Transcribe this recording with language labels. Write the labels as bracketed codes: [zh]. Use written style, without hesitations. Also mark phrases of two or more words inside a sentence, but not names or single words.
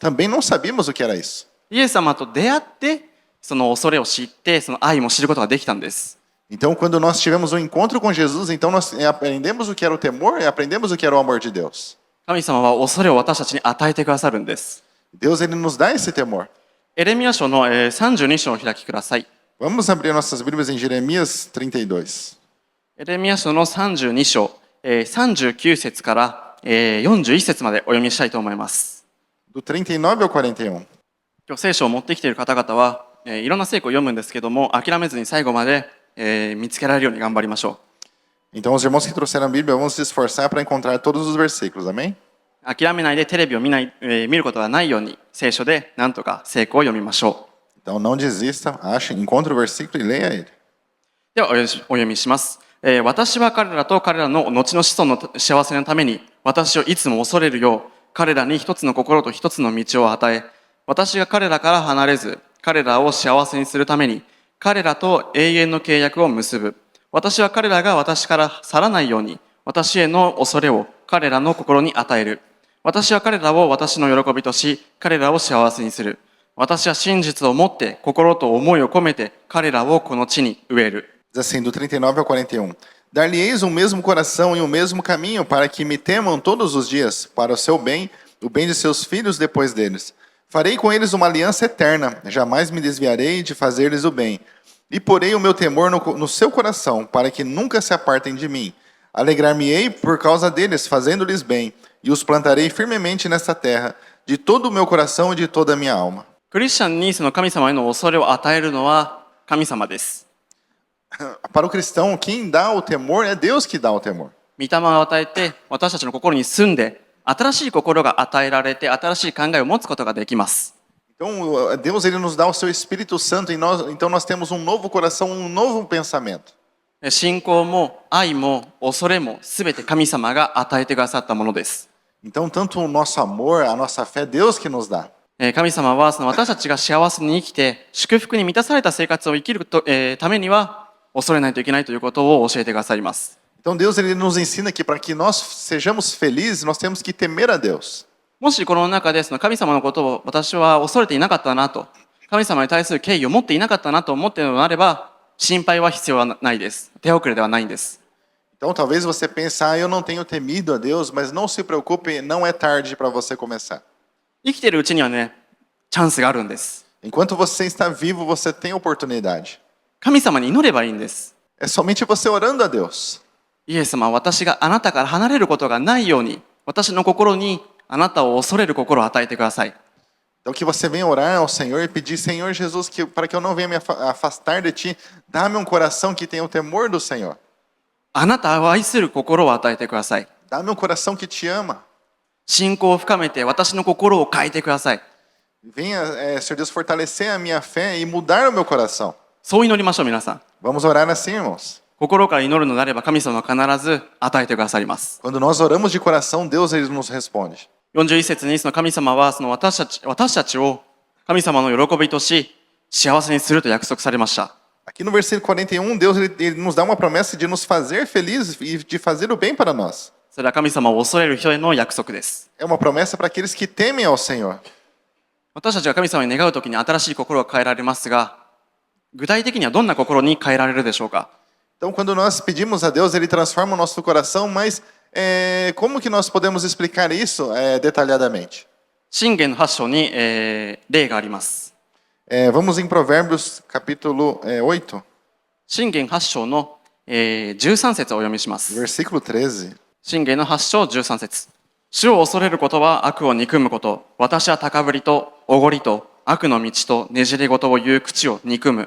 [pt] Também não sabíamos o que era isso. [ja] イエス様と出会って、その恐れを知って、その愛も知ることができたんです。 [pt] Então, quando nós tivemos um encontro com Jesus, então nós aprendemos o que era o temor e aprendemos o que era o amor de Deus. [ja] 神様は恐れを私たちに与えてくださるんです。 [pt] Deus, ele nos dá esse temor. [ja] エレミヤ書の32章をお開きください。 [pt] Vamos abrir nossas Bíblias em Jeremias 32. [ja] エレミヤ書の32章、39節から41節までお読みしたいと思います。 [pt] Do 39 ao 41. [ja] 今日聖書を持ってきている方々は、いろんな聖句を読むんですけども、諦めずに最後まで、見つけられるように頑張りましょ [pt] Então, os irmãos que trouxeram a Bíblia, vamos se esforçar para encontrar todos os versículos, amém? [ja] う。諦めないでテレビを見ることがないように、聖書でなんとか聖句を読みましょう。 [pt] Então, não desista, ache, encontre o versículo e leia ele. [ja] ではお読みします。私は彼らと彼らの後の子孫の幸せのために、私をいつも恐れるよう、彼らに一つの心と一つの道を与え、私が彼らから離れず、彼らを幸せにするために、彼らと永遠の契約を結ぶ。私は彼らが私から去らないように、私への恐れを彼らの心に与える。私は彼らを私の喜びとし、彼らを幸せにする。私は真実を持って心と思いを込めて彼らをこの地に植える。 [pt] Diz assim, do 39 ao 41. Dar-lhe-eis o mesmo coração e o mesmo caminho, para que me temam todos os dias, para o seu bem, o bem de seus filhos depois deles. Farei com eles uma aliança eterna, jamais me desviarei de fazer-lhes o bem. E porei o meu temor no seu coração, para que nunca se apartem de mim. Alegrar-me-ei por causa deles, fazendo-lhes bem, e os plantarei firmemente nesta terra, de todo o meu coração e de toda a minha alma. [ja] クリスチャンにその神様への恐れを与えるのは神様です。 [pt] Para o cristão, quem dá o temor é Deus que dá o temor. [ja] 御霊を与えて私たちの心に住んで新しい心が与えられて新しい考えを持つことができます。 [pt] Então, Deus ele nos dá o seu Espírito Santo e então nós temos um novo coração, um novo pensamento. [ja] 信仰も愛も恐れもすべて神様が与えてくださったものです。 [pt] Então, tanto o nosso amor, a nossa fé, é Deus que nos dá. [ja] 神様はその私たちが幸せに生きて祝福に満たされた生活を生きるためには恐れないといけないということを教えてくださいます。 [pt] Então, Deus ele nos ensina que para que nós sejamos felizes, nós temos que temer a Deus. [ja] もしこの中でその神様のことを私は恐れていなかったなと、神様に対する敬意を持っていなかったなと思っているのであれば、心配は必要はないです。手遅れではないんです。 [pt] Então, talvez você pense, eu não tenho temido a Deus, mas não se preocupe, não é tarde para você começar. [ja] 生きているうちにはね、チャンスがあるんです。 [pt] Enquanto você está vivo, você tem oportunidade. [ja] 神様に祈ればいいんです。 [pt] É somente você orando a Deus. [ja] イエス様は私があなたから離れることがないように、私の心にあなたを恐れる心を与えてください。 [pt] Então que você venha orar ao Senhor e pedir, Senhor Jesus, para que eu não venha me afastar de Ti, dá-me um coração que tenha o temor do Senhor. [ja] あなたを愛する心を与えてください。 [pt] Dá-me um coração que te ama. [ja] 信仰を深めて私の心を変えてください。 [pt] Venha, Senhor Deus, fortalecer a minha fé e mudar o meu coração. [ja] そう祈りましょう、皆さん。 [pt] Vamos orar assim, irmãos. [ja] 心から祈るのであれば神様は必ず与えてくださります。 [pt] Quando nós oramos de coração, Deus ele nos responde. [ja] 41 節にその神様はその私たちを神様の喜びとし幸せにすると約束されました。 [pt] Aqui no versículo 41, Deus ele nos dá uma promessa de nos fazer felizes e de fazer o bem para nós. [ja] それは神様を恐れる人への約束です。 [pt] É uma promessa para aqueles que temem ao Senhor. [ja] 私たちが神様に願うときに新しい心が変えられますが、具体的にはどんな心に変えられるでしょうか。 [pt] Então, quando nós pedimos a Deus, Ele transforma o nosso coração, mas como que nós podemos explicar isso detalhadamente? [ja] 箴言の8章に、例があります。 [pt] Vamos em Provérbios, capítulo 8, [ja] 箴言8章の、13節をお読みします。 [pt] versículo 13. [ja] 箴言の8章13節。主を恐れることは悪を憎むこと。私は高ぶりとおごりと悪の道とねじれ事を言う口を憎む。